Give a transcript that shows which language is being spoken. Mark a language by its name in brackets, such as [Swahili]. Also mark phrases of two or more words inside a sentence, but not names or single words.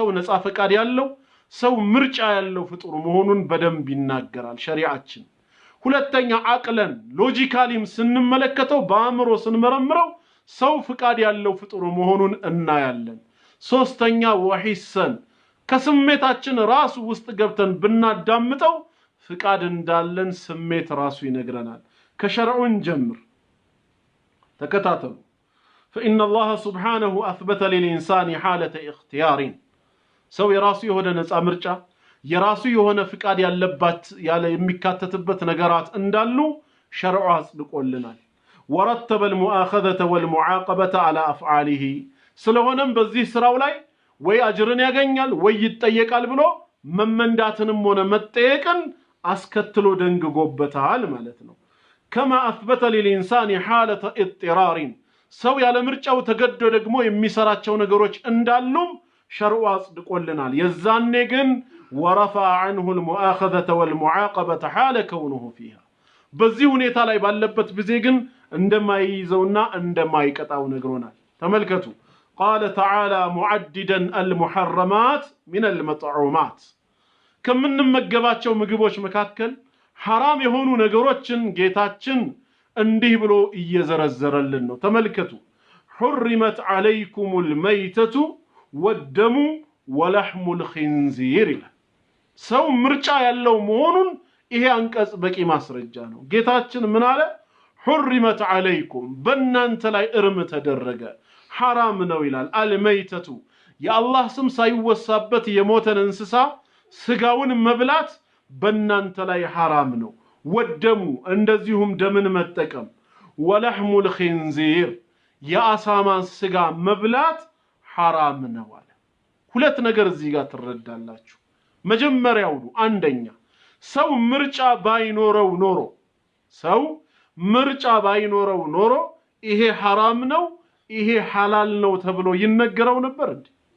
[Amharic] ነፃ ፍቃድ ያለው ሰው ምርጫ ያለው ፍጡር መሆኑን በደንብ ይናገራል ሸሪዓችን። ሁለተኛ ዓቅለን ሎጂካሊም ስንመለከተው በአእምሮ ስንመረምረው ሰው ፍቃድ ያለው ፍጡር መሆኑን እናያለን። ሶስተኛ ወሂሰን ከስሜታችን ራሱ ውስጥ ገብተን ብናዳምጠው ፍቃድ እንዳለን ስሜት ራሱ ይነግረናል። ከሸርዑን ጀምር ተከታተሉ። [Arabic] فإن الله سبحانه أثبت للإنسان حالة اختيار [Amharic] ሰው የራሱ የሆነ ነፃ ምርጫ የራሱ የሆነ ፍቃድ ያለበት ያለ የሚካተትበት ነገራት እንዳሉ ሸርዑ አጽድቆልናል። [Arabic] ورتب المؤاخذة والمعاقبة على أفعاله [Amharic] ስለሆነም በዚህ ስራው ላይ ወይ አጅርን ያገኛል ወይ ይጠየቃል ብሎ መመንዳትንም ሆነ መጠየቅን አስከትሎ ደንግጎበታል ማለት ነው። [Arabic] كما أثبت للإنسان حالة [Amharic] اضطرار ሰው ያለ ምርጫው ተገዶ ደግሞ የሚሰራቸው ነገሮች እንዳሉም ሸርዑ አጽድቆልናል። የዛኔ ግን [Arabic] ورفع عنه المؤاخذة والمعاقبة حال كونه فيها [Amharic] በዚህ ሁኔታ ላይ ባለበት ጊዜ ግን እንደማይይዘውና እንደማይቀጣው ነግሮናል። ተመልከቱ [Arabic] قال تعالى معددا المحرمات من المطعومات [Amharic] ከምንመገባቸው ምግቦች መካከል حرام የሆኑ ነገሮችን ጌታችን እንዲህ ብሎ እየዘረዘረልን ነው። ተመልከቱ [Arabic] حرمت عليكم الميتة والدم ولحم الخنزير [Amharic] ሰው ምርጫ ያለው መሆኑን ይሄ አንቀጽ በቂ ማስረጃ ነው። ጌታችን ምን አለ? [Arabic] حرمت عليكم [Amharic] በእናንተ ላይ እርም ተደረገ حرام ነው ይላል። አልመይተቱ የአላህ ስም ሳይወሳበት የሞተን እንስሳ ስጋውን መብላት በእናንተ ላይ حرام ነው። ወደሙ እንደዚሁም ደምን መጠቀም [Arabic] ولحم الخنزير [Amharic] የአሳማን ስጋ መብላት حرام ነው አለ። ሁለት ነገር እዚህ ጋር ትረዳላችሁ። መጀመሪያው አንደኛ ሰው ምርጫ ባይኖረው ኖሮ ይሄ ሐራም ነው ይሄ ሐላል ነው ተብሎ ይነገረው ነበር እንዴ?